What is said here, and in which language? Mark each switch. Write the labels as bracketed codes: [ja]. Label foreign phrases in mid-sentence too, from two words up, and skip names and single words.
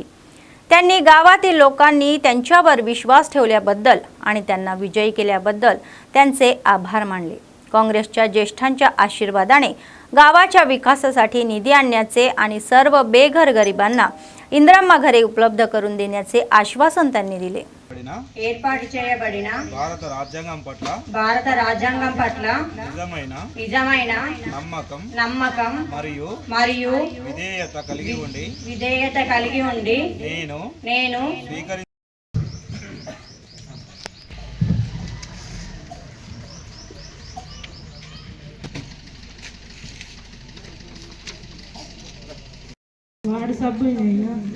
[mr] त्यांनी गावातील लोकांनी त्यांच्यावर विश्वास ठेवल्याबद्दल आणि त्यांना विजयी केल्याबद्दल त्यांचे आभार मानले. काँग्रेसच्या ज्येष्ठांच्या आशीर्वादाने गावाच्या विकासासाठी निधी आणण्याचे आणि सर्व बेघर गरिबांना इंदिरम्मा घरे उपलब्ध करून देण्याचे आश्वासन त्यांनी दिले. [te] ఏర్పాటు చేయబడిన భారత రాజ్యాంగం పట్ల నిజమైన నమ్మకం మరియు విధేయత కలిగి ఉండి నేను వార్డు సభ్యుడైన